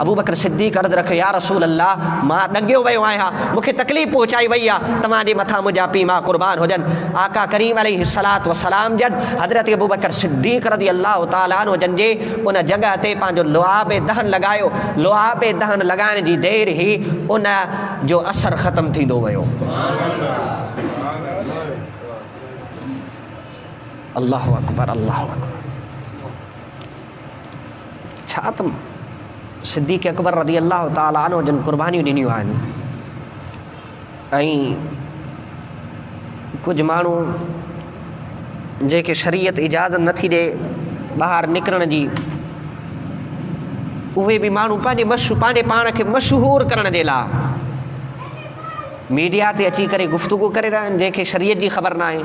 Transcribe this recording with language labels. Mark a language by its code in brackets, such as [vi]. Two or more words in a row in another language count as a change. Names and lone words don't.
[sd] अबू बकर सिद्दीक़ अर्ज़ु रखियो, [ar] يا رسول الله [sd] मां ॾंगियो वियो आहियां, मूंखे तकलीफ़ पहुचाई वई आहे, तव्हांजे मथां मुंहिंजा पीउ मां क़ुर्बान हुजनि। आका करीम [ar] عليه الصلاة والسلام [sd] जन हज़रत अबू बकर सिद्दीक़ [ar] رضي الله تعالى عنه [sd] जन जे उन जॻह ते पंहिंजो लुआब दहन लॻायो। लुआब दहन लॻाइण जी देरि ई उन जो असरु ख़तमु थींदो वियो। [ar] الله أكبر، الله أكبر. [sd] छा त सिद्दीक़ अकबर [ar] رضي الله تعالى عنه [sd] जन क़ुर्बानियूं ॾिनियूं आहिनि। ऐं कुझु माण्हू जेके शरीयत इजाज़त नथी ॾे ॿाहिरि निकिरण जी, उहे बि माण्हू पंहिंजे पाण खे मशहूरु करण जे लाइ मीडिया ते अची करे गुफ़्तगू करे रहिया आहिनि, जंहिंखे शरीयत जी ख़बर न आहे।